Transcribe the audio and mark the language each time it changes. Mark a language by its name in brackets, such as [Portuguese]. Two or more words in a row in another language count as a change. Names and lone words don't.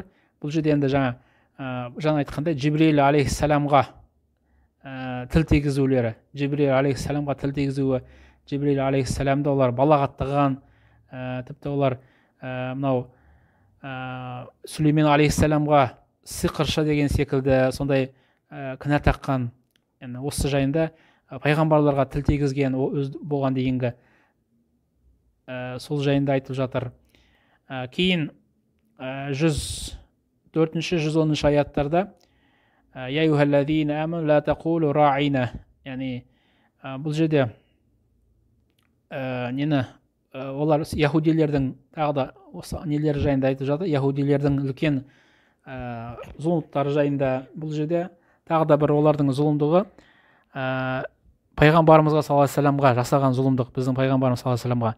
[Kazakh] Бұл жерде енді жаңа айтқандай Жибрил алейхиссаламға тіл тигізулері, Жибрил алейхиссаламға тіл тигізуі, Жибрил алейхиссаламды олар балағаттаған, тіпті олар мынау Сүлеймен алейхиссаламға сиқыршы деген секілді сондай кінә таққан. Осы жайында пайғамбарларға тіл тигізген болған дейінгі сол жайында айтылып жатыр. Кейін 104-110 аяттарда [Arabic] يا أيها الذين آمنوا لا تقولوا راعنا. [Kazakh] Яғни бұл жерде нені олар яһудилердің тағы да осы нелері жайында айтып жатыр. Яһудилердің үлкен зұлымдықтары жайында бұл жерде тағы да бір олардың зұлымдығы пайғамбарымызға [Arabic] صلى الله عليه وسلم [Kazakh] жасаған зұлымдық, біздің пайғамбарымыз [Arabic] صلى الله عليه وسلم.